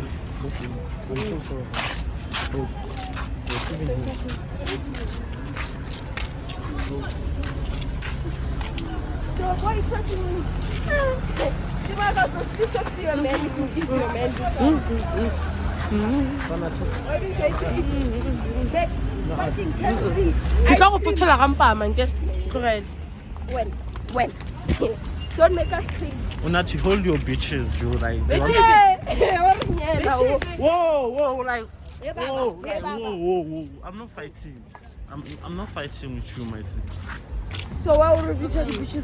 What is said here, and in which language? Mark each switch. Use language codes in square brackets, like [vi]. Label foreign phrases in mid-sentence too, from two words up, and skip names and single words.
[en] Listen. I'm so sorry. Oh. Even you. So why are you touching me? You might as well just talk to your man if you kiss your man. Why do you guys back? Fucking can't see. [nso] Ke tlo go fothela ka mpama nke tlogele. [en] When? Don't make us crazy. Unati, hold your bitches, Joe. Like, whoa, like, whoa. I'm not fighting. I'm not fighting with you, my sister. So why would we tell the bitches?